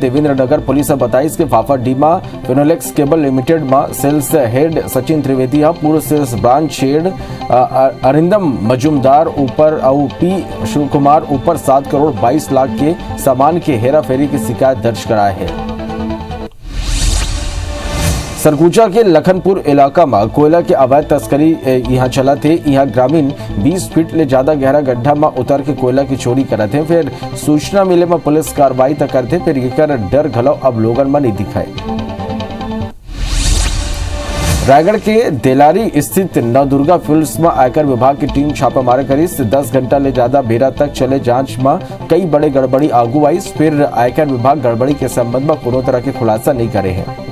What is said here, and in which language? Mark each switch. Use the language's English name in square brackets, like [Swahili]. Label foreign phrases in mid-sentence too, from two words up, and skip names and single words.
[Chhattisgarhi] देवेंद्र नगर पुलिस ने बताई कि फाफाडीमा फिनोलेक्स केबल लिमिटेड में सेल्स हेड सचिन त्रिवेदी, पूर्व सेल्स ब्रांच हेड अरिंदम मजूमदार ऊपर और पी शिव कुमार ऊपर 7 करोड़ 22 लाख के सामान के हेरा फेरी की शिकायत दर्ज कराए है। सरगुजा के लखनपुर इलाका में कोयला के अवैध तस्करी यहाँ चला थे। यहाँ ग्रामीण 20 फीट ले ज्यादा गहरा गड्ढा में उतर के कोयला की चोरी करते, फिर सूचना मिले में पुलिस कार्रवाई तक करते, फिर ये कर डर घलो अब लोगन में नहीं दिखाए। रायगढ़ के देलारी स्थित नवदुर्गा फील्ड्स में आयकर विभाग की टीम छापामारी करी। 10 घंटा ले ज्यादा बेरा तक चले जांच में कई बड़े गड़बड़ी आगू आई, फिर आयकर विभाग गड़बड़ी के संबंध में कोनो तरह के खुलासा नहीं करे हैं।